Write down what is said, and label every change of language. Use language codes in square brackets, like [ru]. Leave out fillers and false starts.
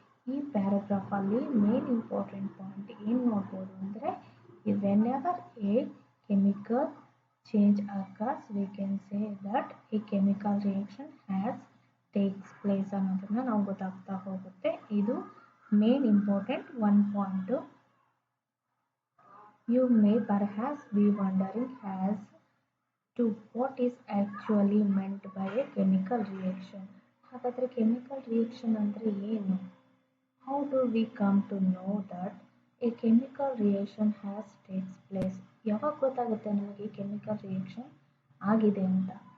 [kn] ಈ ಪ್ಯಾರಾಗ್ರಾಫಲ್ಲಿ main important point ಏನು ನೋಡ್ಬೋದು ಅಂದರೆ, [en] whenever a chemical change occurs we can say that a chemical reaction has takes place [kn] ಅನ್ನೋದನ್ನು ನಾವು ಗೊತ್ತಾಗ್ತಾ ಹೋಗುತ್ತೆ. ಇದು main important one point. [en] You may perhaps be wondering as to what is actually meant by a chemical reaction. [kn] ಹಾಗಾದರೆ chemical reaction ಅಂದರೆ ಏನು? [en] How do we come to know that a chemical reaction has takes place? [kn] ಯಾವಾಗ ಗೊತ್ತಾಗುತ್ತೆ ನಮಗೆ chemical reaction ಆಗಿದೆ ಅಂತ?